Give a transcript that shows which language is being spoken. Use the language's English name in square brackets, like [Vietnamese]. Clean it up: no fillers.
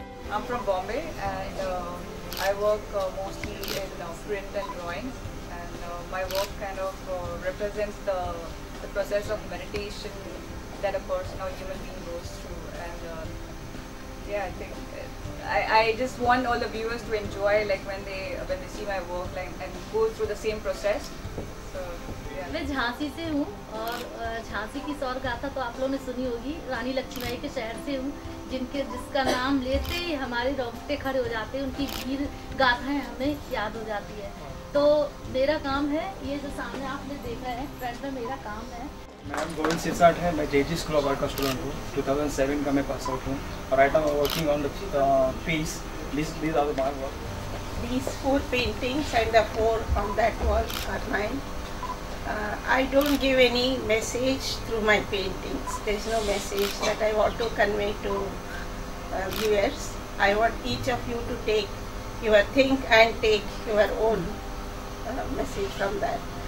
[English] I'm from Bombay, and I work mostly in print and drawings, and my work kind of represents the process of meditation that a person or human being goes through. And yeah, I think I just want all the viewers to enjoy, like when they see my work, like, and go through the same process. So yeah. [Hindi] मैं झांसी से हूँ, और झांसी की सौर गाथा तो आप लोगों ने सुनी होगी। रानी लक्ष्मीबाई के शहर से हूँ, जिसका नाम लेते ही हमारे रोंगटे खड़े हो जाते हैं, उनकी वीर गाथाएं हमें याद हो जाती है। तो मेरा काम है, ये जो सामने आपने देखा है फ्रंट में, मेरा काम है। मैम गोविंद सिरसाट है, मैं JG स्कूल ऑफ आर्ट का स्टूडेंट हूँ, 2007 का मैं पास आउट हूँ, और [English] Right now working on the piece. These are my work. These 4 paintings and the 4 on that wall are mine. I don't give any message through my paintings. There is no message that I want to convey to viewers. I want each of you to take your think and take your own message from that.